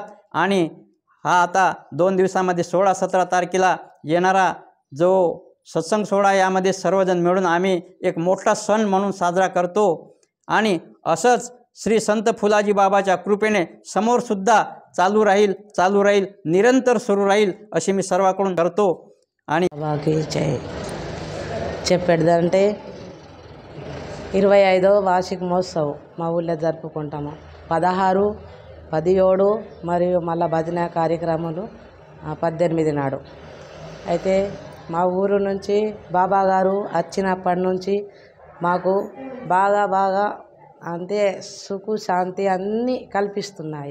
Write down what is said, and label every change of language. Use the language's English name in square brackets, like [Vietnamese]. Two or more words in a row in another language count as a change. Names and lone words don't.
[Marathi] आणि हा आता 2 दिवसामध्ये 16-17 तारखेला येणारा जो सत्संग सोहळा, यामध्ये सर्वजण मिळून आम्ही एक मोठा सण म्हणून साजरा करतो. आणि असंच श्री संत फुलाजी बाबाच्या कृपेने समोरसुद्धा चालू राहील निरंतर सुरू राहील अशी मी सर्वांकडून करतो. आणि [Telugu] బాబాకి చెప్పేదంటే 25వ వార్షిక మహోత్సవం మా ఊళ్ళో జరుపుకుంటాము. 16, 17 మరియు మళ్ళీ భజన కార్యక్రమాలు 18 నాడు. అయితే మా ఊరు నుంచి బాబా గారు వచ్చినప్పటి నుంచి మాకు బాగా అంతే సుఖ శాంతి అన్నీ కల్పిస్తున్నాయి.